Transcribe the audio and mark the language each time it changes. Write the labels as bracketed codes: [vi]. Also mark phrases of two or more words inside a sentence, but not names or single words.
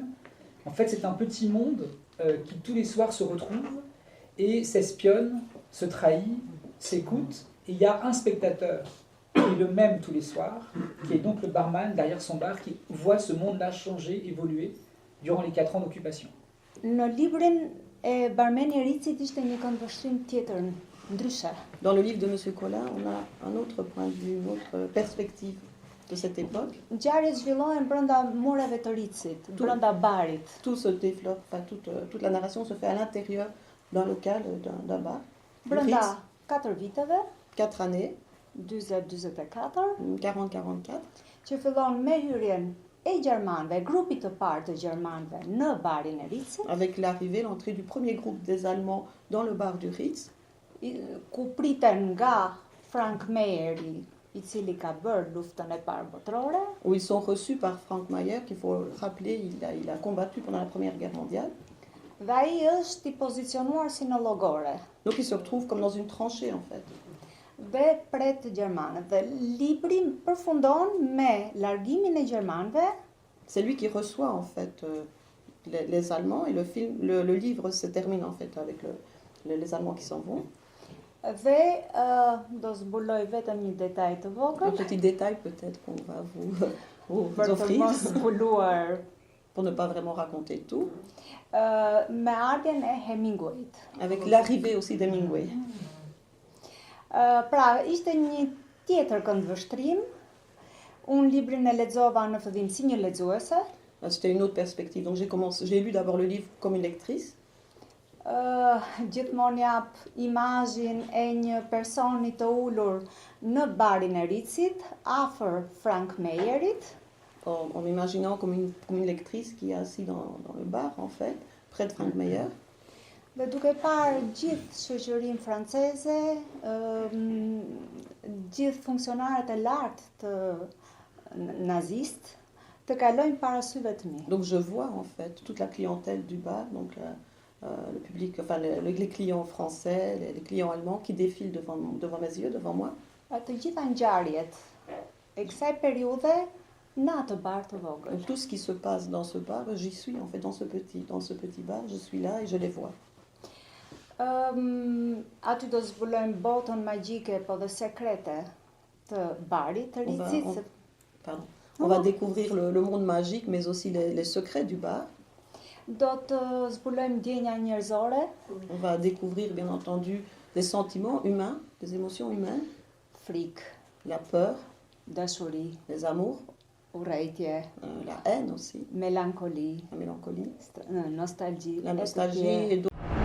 [fr] En fait, c'est un petit monde qui tous les soirs se retrouve et s'espionne, se trahit, s'écoute. Et il y a un spectateur qui est le même tous les soirs, qui est donc le barman derrière son bar, qui voit ce monde-là changer, évoluer durant les 4 ans d'occupation. [sq] Në librin e Barmeni Ritzit ishte një këndvështrim tjetër, ndryshe. [fr] Dans le livre de M. Collin, on a un autre point de vue, une autre perspective de cette époque. [sq] Ngjarjet zhvillohen brenda mureve të Ritzit, brenda barit. [fr] Tout se développe, enfin, toute la narration se fait à l'intérieur d'un local, d'un bar. [sq] Brenda 4 viteve, [fr] 4 années, 40-44, 40-44, [sq] që fillon me hyrjen e gjermanëve, grupit të parë të gjermanëve në barin e Ritzit, [fr] avec l'arrivée, l'entrée du premier groupe des Allemands dans le bar du Ritz, [sq] ku priten nga Frank Meyeri, i cili ka bërë luftën e parë botërore, [fr] où ils sont reçus par Frank Mayer, qu'il faut rappeler, il a combattu pendant la Première Guerre mondiale. [sq] dhe ai është i pozicionuar si në llogore. [fr] Donc il se retrouve comme dans une tranchée en fait. [sq] Dhe pret gjermanët. Dhe libri përfundon me largimin e gjermanëve. [fr] C'est lui qui reçoit en fait les Allemands et le livre se termine en fait avec les Allemands qui s'en vont. [sq] Dhe do zbuloj vetëm një detaj të [fr] Un [sq] vogël [fr] petit détail peut-être qu'on va vous [sq] për të [fr] offrir [sq] mos zbuluar [fr] pour ne pas vraiment raconter tout. [sq] me ardhjen e Hemingwayt. [fr] Avec l'arrivée aussi d'Hemingway. [sq] Pra, ishte një tjetër këndvështrim. Unë librin e lexova në fillim si një lexuese. [fr] C'était une autre perspective. Donc j'ai lu d'abord le livre comme une lectrice. [sq] Gjithmonë jap imazhin e një personi të ulur në barin e Ritzit, afër Frank Meyerit. [fr] En m'imaginant comme une lectrice qui est assise dans le bar, en fait, près de Frank Meyer. [sq] Dhe duke parë gjithë shoqërinë franceze, gjithë funksionarët e lartë të nazistë, të kalojnë para syve të mi. [fr] Donc je vois en fait toute la clientèle du bar, donc le public, enfin les clients français, les clients allemands qui défilent devant mes yeux, devant moi. [sq] Të gjitha ngjarjet e kësaj periudhe në atë bar të vogël. [fr] Donc, tout ce qui se passe dans ce bar, j'y suis en fait dans ce petit bar, je suis là et je les vois. [sq] Aty do zbulojmë botën magjike po dhe sekrete të barit të Ritzit. [fr] On va découvrir le monde magique, mais aussi les secrets du bar. [sq] Do të zbulojmë ndjenja njerëzore. [fr] On va découvrir bien entendu des sentiments humains, des émotions humaines. [sq] Frikë, [fr] La peur, [sq] dashuri, [fr] les amours, [sq] urrëtie, [fr] la haine aussi, [sq] melankoli, [fr] la mélancolie, [sq] nostalgji, [fr] la nostalgie et d'autres.